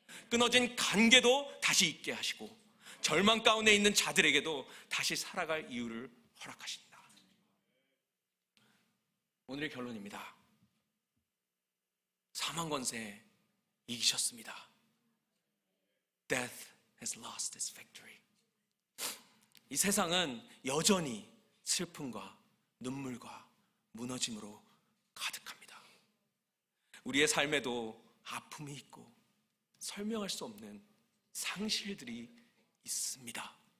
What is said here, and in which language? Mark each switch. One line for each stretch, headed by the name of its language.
Korean: 끊어진 관계도 다시 있게 하시고 절망 가운데 있는 자들에게도 다시 살아갈 이유를 허락하십니다. 오늘의 결론입니다. 사망 권세 이기셨습니다.
English: Death has lost its victory.
Korean: 이 세상은 여전히 슬픔과 눈물과 무너짐으로 가득합니다. 우리의 삶에도 아픔이 있고 설명할 수 없는 상실들이 있습니다.